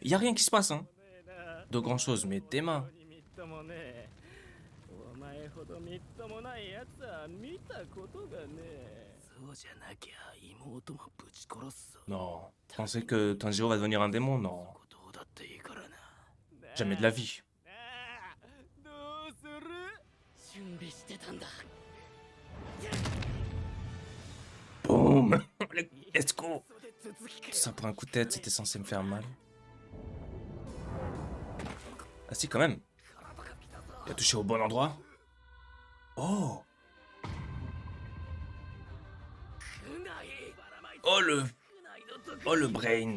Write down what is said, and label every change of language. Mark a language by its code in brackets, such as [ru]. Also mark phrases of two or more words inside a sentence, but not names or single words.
[fr] Y a rien qui se passe, hein. De grand chose, mais tes mains. Non. Pensez que Tanjiro va devenir un démon? Non. Jamais de la vie. [ja] 準備してたんだ。 [fr] Boum. [en] Let's go. [fr] Tout ça pour un coup de tête, c'était censé me faire mal. Ah si, quand même. Il a touché au bon endroit. Oh. Oh le... Oh le brain.